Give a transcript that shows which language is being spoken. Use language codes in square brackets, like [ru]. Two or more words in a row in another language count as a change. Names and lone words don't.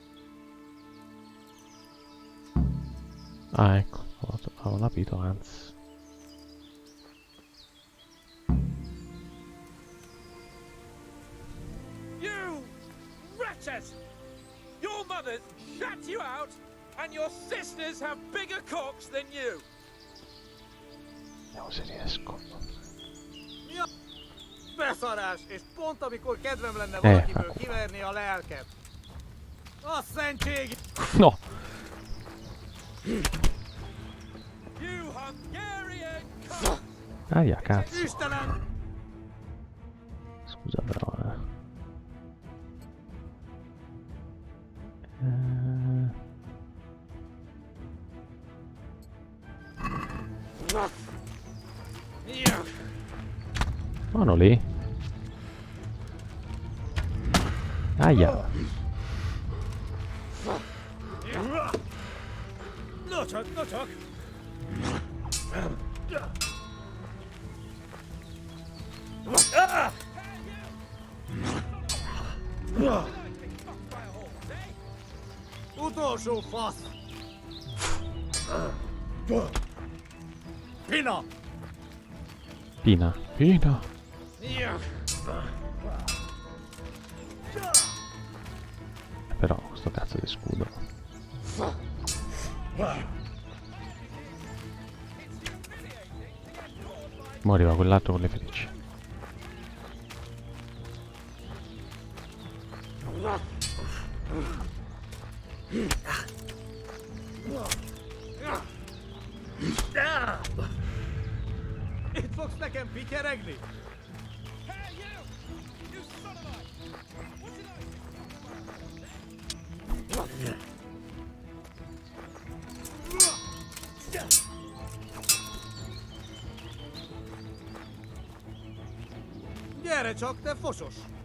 [it] Ah, ecco, avevo rapito, anzi. [en] Your mothers shut you out, and your sisters have bigger cocks than you. [it] Vediamo se riesco. [hu] Beszarás, és pont amikor kedvem lenne valakiből akkor. kiverni a lelket. A szentség! No! [en] You Hungarian cock! [it] Aia, cazzo. [hu] Istenem! [it] Scusa però, Buono lì. Aia. [hu] No csak! Utolsó fasz! Pina! Pina. [it] Però questo cazzo di scudo. Moriva quell'altro con le frecce. [hu] Itt fogsz nekem pityeregni? [en] Hey, you son of a... What's it like? [hu] Gyere csak, te fosos!